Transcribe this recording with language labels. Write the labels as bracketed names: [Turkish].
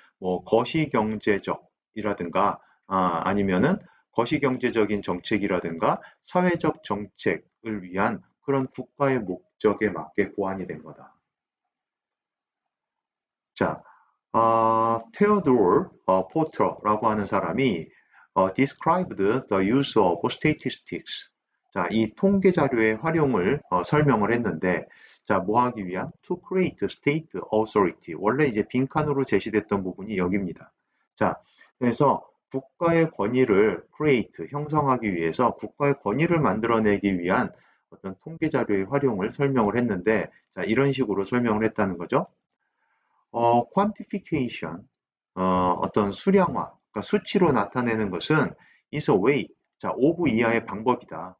[Korean] 뭐, 거시경제적이라든가, 아니면은 거시경제적인 정책이라든가, 사회적 정책을 위한 그런 국가의 목적에 맞게 고안이 된 거다. 자, 테오도르 포터라고 하는 사람이 [English] described the use of statistics. [Korean] 자, 이 통계 자료의 활용을 설명을 했는데, 자, 뭐 하기 위한? [English] To create state authority. [Korean] 원래 이제 빈칸으로 제시됐던 부분이 여기입니다. 자, 그래서 국가의 권위를 create, 형성하기 위해서 국가의 권위를 만들어내기 위한 어떤 통계 자료의 활용을 설명을 했는데, 자, 이런 식으로 설명을 했다는 거죠. quantification, 어떤 수량화, 그러니까 수치로 나타내는 것은 [English] is a way, [Korean] 자, 오브 이하의 방법이다.